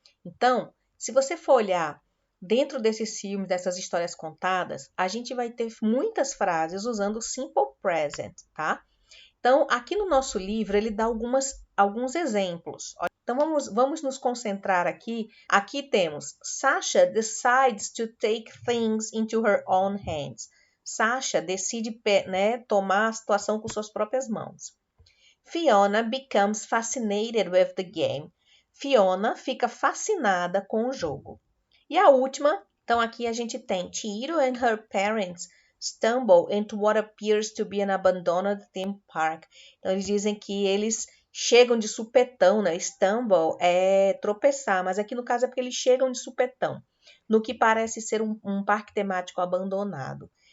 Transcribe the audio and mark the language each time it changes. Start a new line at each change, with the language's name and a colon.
Portuguese: Então, se você for olhar dentro desses filmes, dessas histórias contadas, a gente vai ter muitas frases usando o simple present, tá? Então, aqui no nosso livro, ele dá alguns exemplos. Então, vamos nos concentrar aqui. Aqui temos,
English: Sasha decides to take things into her own hands.
Portuguese: Sasha decide, né, tomar a situação com suas próprias mãos.
English: Fiona becomes fascinated with the game.
Portuguese: Fiona fica fascinada com o jogo. E a última, então aqui a gente tem
English: Chihiro and her parents stumble into what appears to be an abandoned theme park.
Portuguese: Então eles dizem que eles chegam de supetão, né? Stumble é tropeçar, mas aqui no caso é porque eles chegam de supetão, no que parece ser um parque temático abandonado.